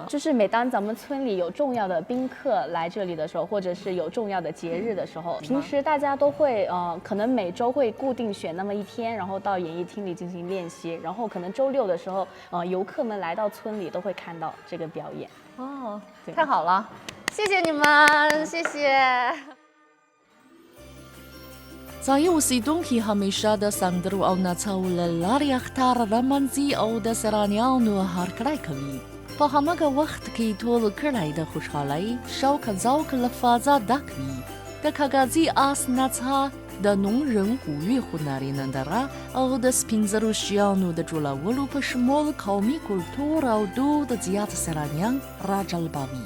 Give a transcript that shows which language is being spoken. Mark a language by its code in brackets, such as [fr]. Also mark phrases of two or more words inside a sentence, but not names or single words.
[zh] 就是每当咱们村里有重要的宾客来这里的时候，或者是有重要的节日的时候，平时大家都会可能每周会固定选那么一天，然后到演艺厅里进行练习，然后可能周6的时候，游客们来到村里都会看到这个表演。哦，太好了，谢谢你们，谢谢。 [ps] ځایي اوسېدونکي همیشه د سندرو او نڅاو له لارې اختر رمنځي او د سیلانیانو هرکلی کوي. په هماغه وخت کې ټول کړی د خوشحالۍ، شوق ذوق له فضا ډک وي. د کاغذي آس نڅا، د نونرن قوي هنري ننداره او د سپین زرو شیانو د جوړولو په شمول قومي کلتور او دود زیات سیلانیان راجلبوي.